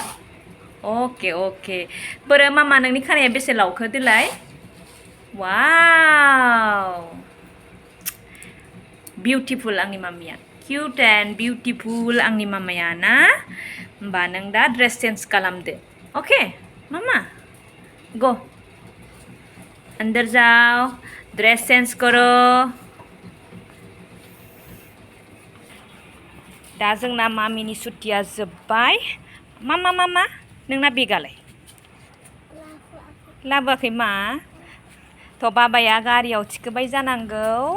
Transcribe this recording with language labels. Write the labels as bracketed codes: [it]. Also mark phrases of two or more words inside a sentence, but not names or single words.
[brx] अके। बोरो मामा नोंनि खानाया बेसे लावखो देलाय? वाव! बिउटिफुल आंनि मामिया। [en] cute and beautiful [brx] आंनि मामाया ना? होमबा नों दा [en] dress change [brx] खालामदो। ओके मामा? [hi] गो अंदर जाओ, [en] dress change [hi] करो। [brx] दा जोंना मामिनि सुट्टिया जोब्बाय। मामा नोंना बेगालाय? लाबोआखै मा? थ' बाबाया गारियाव थिखोबाय जानांगौ।